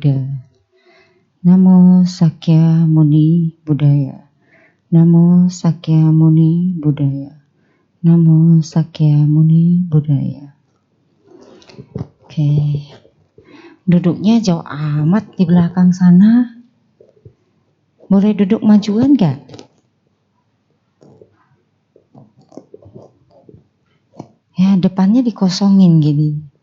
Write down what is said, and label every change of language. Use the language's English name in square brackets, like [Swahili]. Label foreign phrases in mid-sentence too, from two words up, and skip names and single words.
[Pali] Buddha. Namo Sakyamuni Buddhaya. Namo Sakyamuni Buddhaya. Namo Sakyamuni Buddhaya. [Indonesian] Oke. Duduknya jauh amat di belakang sana. Boleh duduk majuan gak? Ya, depannya dikosongin gini.